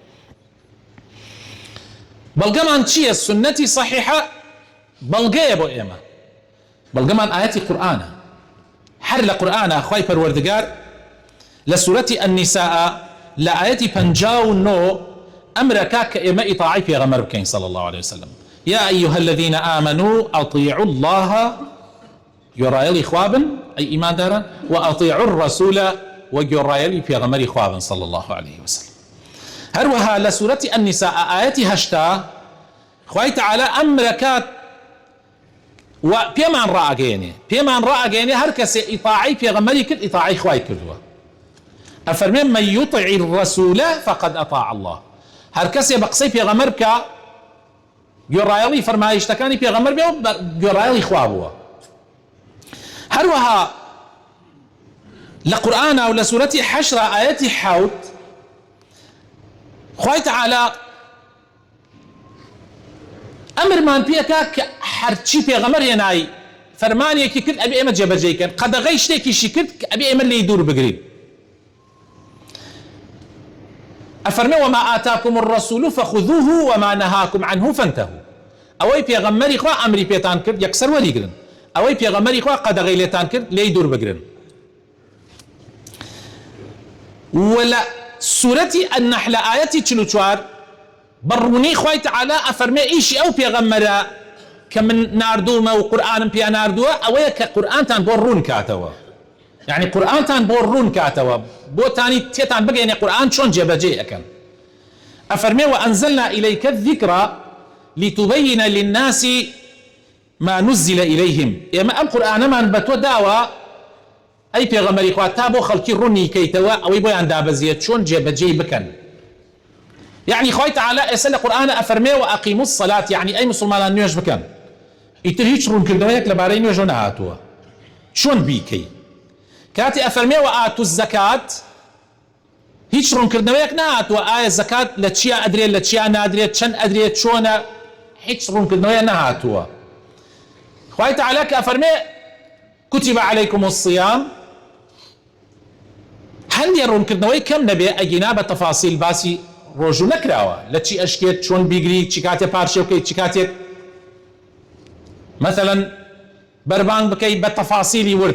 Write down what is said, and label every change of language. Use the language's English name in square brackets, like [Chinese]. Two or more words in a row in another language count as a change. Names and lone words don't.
[Central Kurdish] بەڵگەمان چییە؟ سنەتی صحیحە بەڵگەیە بۆ ئێمە، بەڵگەمان ئاەتی قورئانە. هەر لە قورئانە خوای پەروەردگار لە سوورەتی ئەنیساء لە ئاەتی 59 ئەمرەکا کە ئێمە ئیطاعەی پێغەمبەر بکەین [Arabic] صلی الله عليه وسلم. يا أيها الذين آمنوا أطيعوا الله [Central Kurdish] گۆڕایەڵی خوابن ئەی ئیمانداران [Arabic] و ئەطیعوا الرەسوول [Central Kurdish] و گۆڕایەڵی پێغەمبەری خوابن [Arabic] صلی الله عليه وسلم. [Central Kurdish] هەروەها لە سوورەتی ئەنیساء ئاەتی 80 خوای تەعالە ئەمرەکات و پێمان ڕائەگەیەنێ هەر کەسێ ئیطاعەی پێغەمبەری کرد ئیطاعەی خوای کردووە. [Arabic] ئەفەرمێن من یطع الرەسوول فقد أطاع الله. [Central Kurdish] هەر کەسێ بە قسەی پێغەمبەر بکە گۆڕایەڵی فەرمایشتەکانی پێغەمبەر بێ و گۆڕایەڵی خوا بووە. هەروەها لە قورئانە و لە سوورەتی حەشر ئاەتی 7 خوای تەعالە ئەمرمان پێکا کە هەرچی پێغەمبەر هێنای فەرمانێکی کرد ئەبێ ئێمە جێبەجێکەن، قەدەغەی شتێکیشی کرد کە ئەبێ ئێمە لێی دوور بگرین. [Arabic] ئەفەرمێ وما ئاتاکم الرەسوول فخذوه وما نهاکم عنه فانتهوا. [Central Kurdish] ئەوەی پێغەمبەری خوا ئەمری پێتان کرد یەکسەر وەریگرن، ئەوەی پێغەمبەری خوا قەدەغەی لێتان کرد لێی دوور بگرن. ولا سوورەتی النحل ئاەتی 44 بەڕوونی خوای تەعالە ئەفەرمێ ئیشی ئەو پێغەمبەرە کە من ناردوومە و قورئانم پێ ناردووە ئەوەیە کە قورئانتان بۆ ڕوون کاتەوە، یعنی قورئانتان بۆ ڕوون کاتەوە بۆتانی تێتان بگەینێ قورئان چۆن جێبەجێ ئەکەن. [Arabic] ئەفەرمێ وأنزلنا إليك الذكر لتبين للناس ما نزل إليهم. [Central Kurdish] ئێمە ئەم قورئانەمان بە تۆ داوە ئەی پێغەمبەری خوا تا بۆ خەڵکی ڕوونی کەیتەوە ئەوەی بۆیان دابەزیێت چۆن جێبەجێی بکەن. يعني خوای تەعالە ئێستا لە قورئانە ئەفەرمێ [Arabic] وأقیموا الصلاة، [Central Kurdish] يعني ئەی مسلمانان نوێژ بکەن. ئیتر هیچ ڕوونکردنەوەیەک لەبارەی نوێژ نەهاتووە چۆن بیکەی. کاتی ئەفەرمێ [Arabic] وآتوا الزەکات [Central Kurdish] هیچ ڕوونکردنەوەیەک نەهاتووە ئایا زەکات لە چیا ئەدرێت لە چیا نادرێت چەند ئەدرێت چۆنە، هیچ ڕوونکردنەوەیە نەهاتووە. خوای تەعالە کە ئەفەرمێ [Arabic] كتب عليكم الصيام [Central Kurdish] هەندێ ڕوونکردنەوەی کەم نەبێ ئەگینا بە تەفاسیل باسی ڕۆژوو نەکراوە لە چی ئەشکێت چۆن بیگری چی کاتێ پارچێ بکەیت چی کاتێک مثلا بەربانگ بکەیت بە تەفاسیلی ورد.